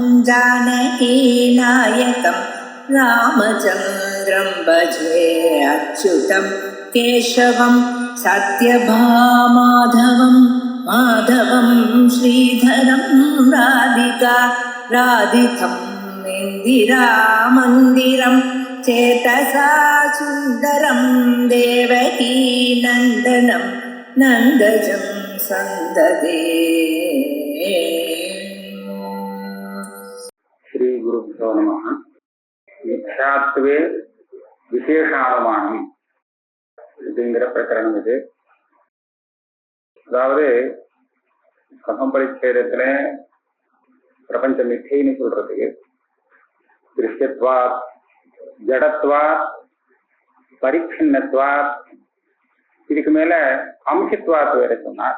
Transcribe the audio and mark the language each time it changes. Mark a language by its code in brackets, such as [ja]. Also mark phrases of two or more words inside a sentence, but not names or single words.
[sa] जानकीनायकं रामचन्द्रं भजे अच्युतं केशवं सत्यभामाधवं माधवं श्रीधरं राधितं इन्दिरामन्दिरं चेतसा सुन्दरं देवकी नन्दनं नन्दजं सन्ददे। श्री गुरुभ्यो नमः। मिथ्यात्वे विशेषानुमानम् [ta] அப்படிங்கிற பிரகரணம் இது. அதாவது கர்மபரிச்சேதத்துல பிரபஞ்ச மித்தைன்னு சொல்றதுக்கு திருஷ்யத்வாத், ஜடத்வாத், பரிச்சின்னத்வாத், இதுக்கு மேல அம்சத்வாத் வேற சொன்னார்.